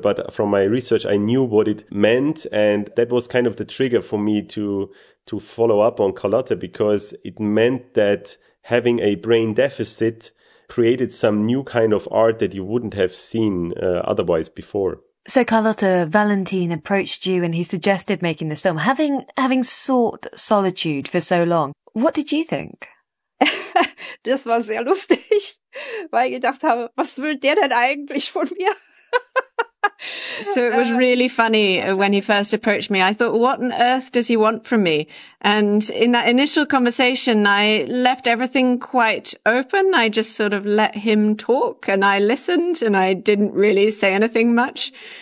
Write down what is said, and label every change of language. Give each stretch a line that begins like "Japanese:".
English: But from my research, I knew what it meant. And that was kind of the trigger for me to follow up on Carlotta, because it meant that having a brain deficit created some new kind of art that you wouldn't have seen otherwise before. So Carlotta, Valentin approached you and he suggested making this film. Having sought solitude for so long, what did you think?
German: Das war sehr lustig, weil ich gedacht habe, was will der denn eigentlich von mir?
English: So it was really funny when he first approached me. I thought, what on earth does he want from me? And in that initial conversation, I left everything quite open. I just sort of let him talk and I listened and I didn't really say anything much.